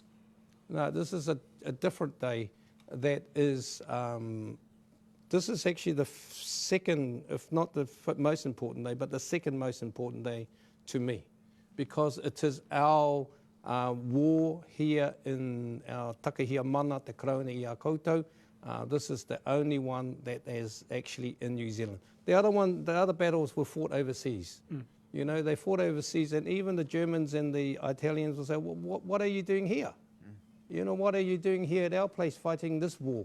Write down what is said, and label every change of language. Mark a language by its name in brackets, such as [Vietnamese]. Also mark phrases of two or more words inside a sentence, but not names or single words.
[English] No, this is a different day that is, this is actually the second, if not the most important day, but the second most important day to me, because it is our war here in our [Māori] takahia mana, te karauna I a koutou. [English] This is the only one that is actually in New Zealand. The other battles were fought overseas. You know, they fought overseas, and even the Germans and the Italians will say, well, what are you doing here? You know, what are you doing here at our place fighting this war?